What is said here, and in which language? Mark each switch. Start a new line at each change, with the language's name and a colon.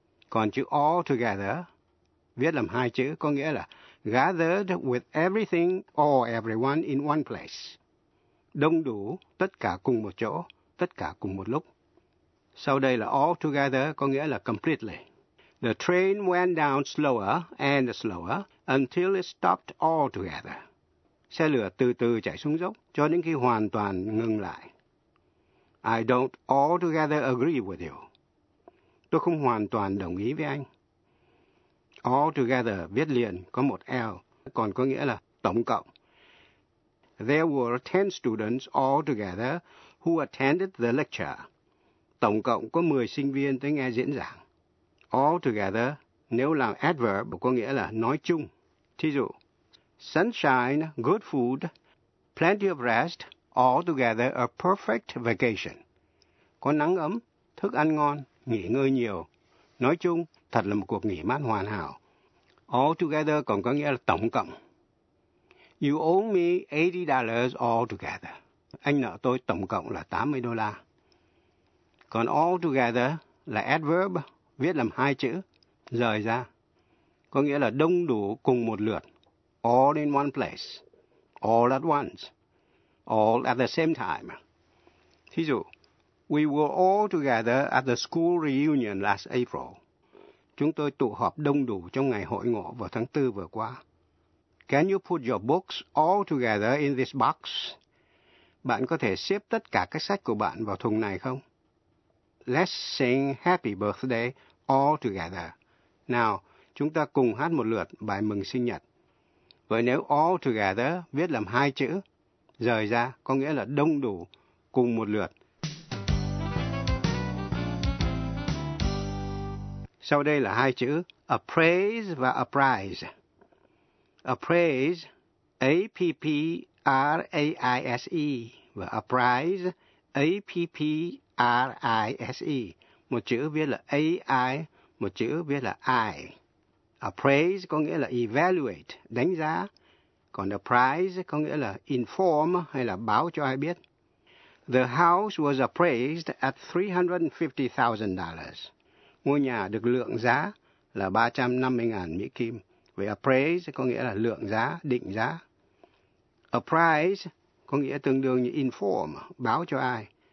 Vietnamese: Còn chữ all together viết làm hai chữ có nghĩa là
English: gathered with everything or everyone in one place.
Vietnamese: Đông đủ, tất cả cùng một chỗ, tất cả cùng một lúc. Sau đây là all together có nghĩa là completely.
English: The train went down slower and slower until it stopped altogether.
Vietnamese: Xe lửa từ từ chạy xuống dốc cho đến khi hoàn toàn ngừng lại.
English: I don't altogether agree with you.
Vietnamese: Tôi không hoàn toàn đồng ý với anh. Altogether viết liền có một L, còn có nghĩa là tổng cộng.
English: There were 10 students altogether who attended the lecture.
Vietnamese: Tổng cộng có 10 sinh viên tới nghe diễn giảng. Altogether, nếu là adverb có nghĩa là nói chung. Thí dụ,
English: sunshine, good food, plenty of rest, altogether a perfect vacation.
Vietnamese: Có nắng ấm, thức ăn ngon, nghỉ ngơi nhiều. Nói chung, thật là một cuộc nghỉ mát hoàn hảo. Altogether còn có nghĩa là tổng cộng.
English: You owe me $80 altogether.
Vietnamese: Anh nợ tôi tổng cộng là $80. Còn altogether là adverb, viết làm hai chữ, rời ra. Có nghĩa là đông đủ cùng một lượt.
English: All in one place. All at once. All at the same time.
Vietnamese: Thí dụ,
English: we were all together at the school reunion last April.
Vietnamese: Chúng tôi tụ họp đông đủ trong ngày hội ngộ vào tháng 4 vừa qua.
English: Can you put your books all together in this box?
Vietnamese: bạn có thể xếp tất cả các sách của bạn vào thùng này không?
English: Let's sing happy birthday all together.
Vietnamese: Nào, chúng ta cùng hát một lượt bài mừng sinh nhật. Vậy nếu all together viết làm hai chữ, rời ra có nghĩa là đông đủ, cùng một lượt. Sau đây là hai chữ, a praise và a prize.
English: A praise, APPRAISE, và a prize, APPRISE.
Vietnamese: Một chữ viết là AI, một chữ viết là I. A praise có nghĩa là evaluate, đánh giá. Còn a prize có nghĩa là inform hay là báo cho ai biết.
English: The house was appraised at $350,000.
Vietnamese: Ngôi nhà được lượng giá là 350.000 Mỹ Kim. Vậy appraise có nghĩa là lượng giá, định giá. Apprise có nghĩa tương đương như inform, báo cho ai.